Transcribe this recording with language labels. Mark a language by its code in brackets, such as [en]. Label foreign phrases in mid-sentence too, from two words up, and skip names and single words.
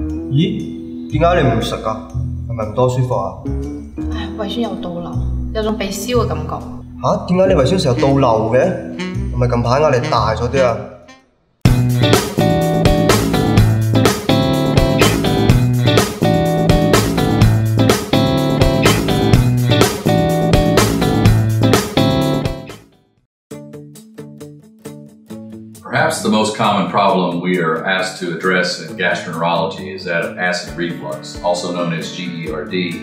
[yue] 咦？點解你唔食㗎？係咪唔多舒服啊？唉，胃酸有倒流，有種鼻燒嘅感覺。吓？點解你胃酸成日倒流嘅？係咪近排壓力大咗啲啊？ [en] Perhaps the most common problem we are asked to address in gastroenterology is that of acid reflux, also known as GERD.